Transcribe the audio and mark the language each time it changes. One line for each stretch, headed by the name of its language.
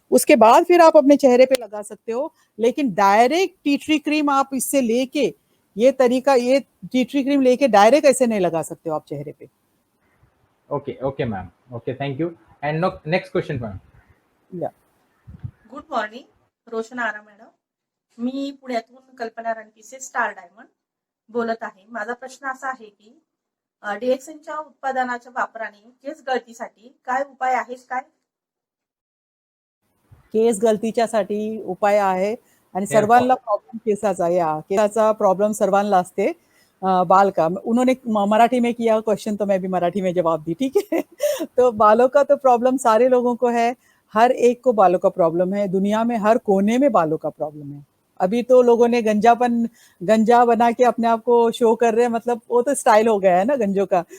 Hindi: उसके बाद फिर आप अपने चेहरे पे लगा सकते हो, लेकिन डायरेक्ट टी ट्री क्रीम आप इससे लेके, ये टी ट्री क्रीम लेके डायरेक्ट ऐसे नहीं लगा सकते हो आप चेहरे पे।
English: Okay okay ma'am, okay, thank you. And next question ma'am. Yeah good morning, Roshan Ara madam.
Marathi: मी पुण्यातून कल्पना रणपिसे, स्टार डायमंड बोलत आहे। माझा प्रश्न असा आहे की डीएक्सएनच्या उत्पादनाच्या वापराने केस गळतीसाठी काय उपाय आहेत काय? केस गळतीच्यासाठी उपाय आहे आणि सर्वांना प्रॉब्लेम केसाचा, या केसाचा प्रॉब्लम सर्वांना असते।
Hindi: बाल का, उन्होंने मराठी में किया क्वेश्चन तो मैं भी मराठी में जवाब दी, ठीक है। तो बालों का तो प्रॉब्लम सारे लोगों को है, हर एक को बालों का प्रॉब्लम है, दुनिया में हर कोने में बालों का प्रॉब्लम है। अभी तो लोगों ने गंजा बना के अपने आप को शो कर रहे हैं, मतलब वो तो स्टाइल हो गया है ना गंजों का।